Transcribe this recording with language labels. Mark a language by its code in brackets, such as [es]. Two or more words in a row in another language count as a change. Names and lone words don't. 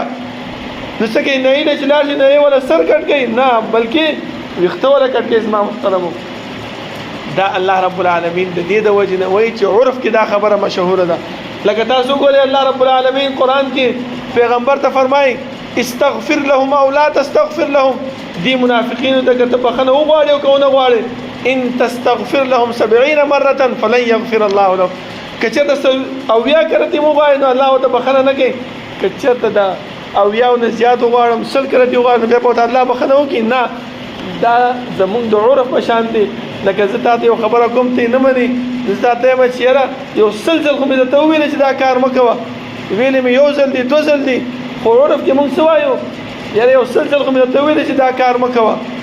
[ps] نو څه کوي نه یې چې لاړ شي نه یې ولا سر کټ کوي نه بلکې ویښته ولا کټ کوي زما محترمو دا الله [ar] رب العالمین [ps] د دې د وجې نه وایي چې عرف کې دا خبره مشهوره ده لکه تاسو ګورئ الله [ar] رب العالمین [ps] قرآن کې پیغمبر ته فرمایي [ar] استغفر لهم او لا تستغفر لهم [ps] دي منافقینو ته که ته بخښنه وغواړې او که ونه غواړې [ar] ان تستغفر لهم 70 مرة فلن يغفر الله لهم [ps] که چېرته اویا کرتې وغواړې نو الله ورته بخښنه نه کوي که چېرته د اویاو نه زیات وغواړم 100 کرتې وغواړم بیا به ورته الله بخښنه وکړي نه دا زمونږ د عرف په شان دی لکه زه تا ته یو خبره کوم ته یې نه منې زه تا ته یم چې یاره یو 100 ځل خو مې درته وویلې چې دا کار مه کوه ویلې مې 1 ځل دی 2 ځل دی خو عرف کې مونږ څه وایو یاره یو 100 ځل خو مې درته وویلې چې دا کار مه کوه